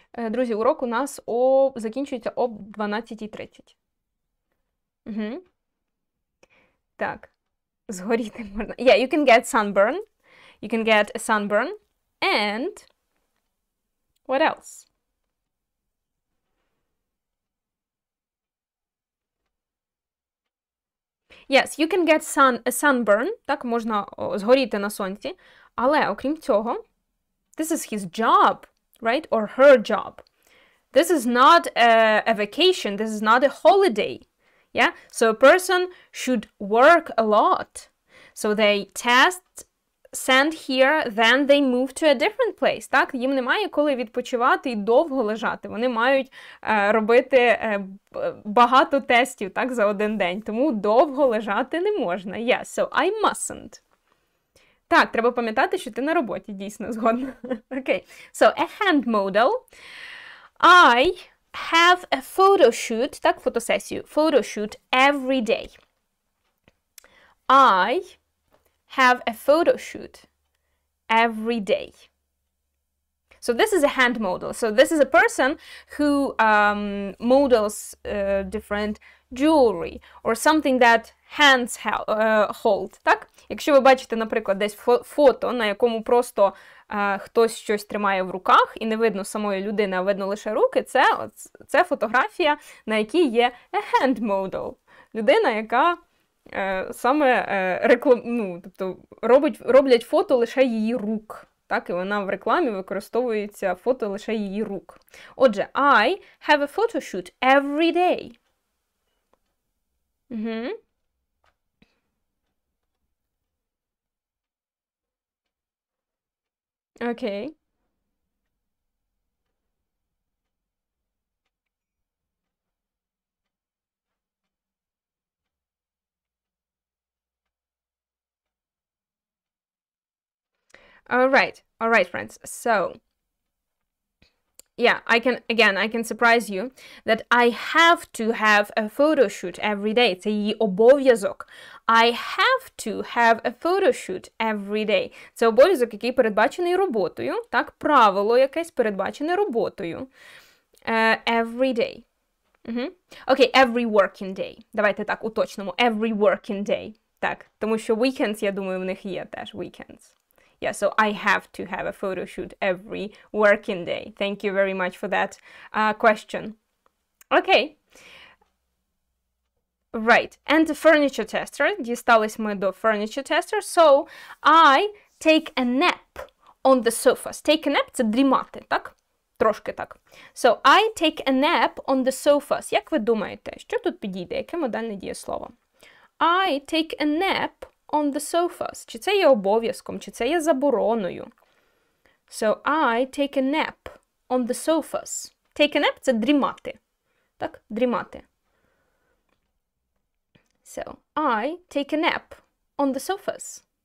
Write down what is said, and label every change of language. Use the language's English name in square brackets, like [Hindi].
[Ukrainian] Друзі, урок у нас закінчується о 12:30. Так, згоріти можна. [English] Yeah, you can get sunburn. You can get a sunburn. And what else? Yes, you can get a sunburn. [Ukrainian] Так, можна згоріти на сонці. Але, окрім цього, [English] this is his job, right? Or her job. This is not a vacation. This is not a holiday. Yeah, so a person should work a lot. So they test sent here, then they move to a different place. [Ukrainian] Так? Їм немає коли відпочивати і довго лежати. Вони мають робити багато тестів, так, за один день. Тому довго лежати не можна. [English] Yes, so I mustn't. [Ukrainian] Так, треба пам'ятати, що ти на роботі, дійсно, згодна. [English] Okay. So, a hand modal. I have a photo shoot, [Ukrainian] так, фотосесію, [English] photo shoot every day. I have a photo shoot every day. So this is a hand modal. So this is a person who models different jewelry or something that hands hold. [Ukrainian] Так? Якщо ви бачите, наприклад, десь фото, на якому просто хтось щось тримає в руках і не видно самої людини, а видно лише руки, це фотографія, на якій є a hand modal. Людина, яка саме тобто роблять фото лише її рук. Так, і вона в рекламі використовується фото лише її рук. [English] Отже, I have a photo shoot every day. Okay. All right, friends. So, yeah, I can surprise you that I have to have a photo shoot every day. [Ukrainian] Це її обов'язок. [English] I have to have a photo shoot every day. [Ukrainian] Це обов'язок, який передбачений роботою. Так, правило якесь передбачене роботою. [English] Every day. Окей, every working day. [Ukrainian] Давайте так уточнимо. [English] Every working day. [Ukrainian] Так, тому що weekends, я думаю, в них є теж weekends. [English] Yeah, so I have to have a photo shoot every working day. Thank you very much for that question. Okay. Right. And the furniture tester. [Ukrainian] Дістались ми до furniture tester. [English] So, I take a nap on the sofas. Take a nap [Ukrainian] – це дрімати, так? Трошки так. [English] So, I take a nap on the sofas. [Ukrainian] Як ви думаєте, що тут підійде? Яке модальне дієслово? [English] I take a nap on the sofas. [Ukrainian] Чи це є обов'язком, чи це є забороною? [English] So, I take a nap on the sofas. Take a nap [Ukrainian] – це дрімати. Так? Дрімати. [English] So, I take a nap on the sofas.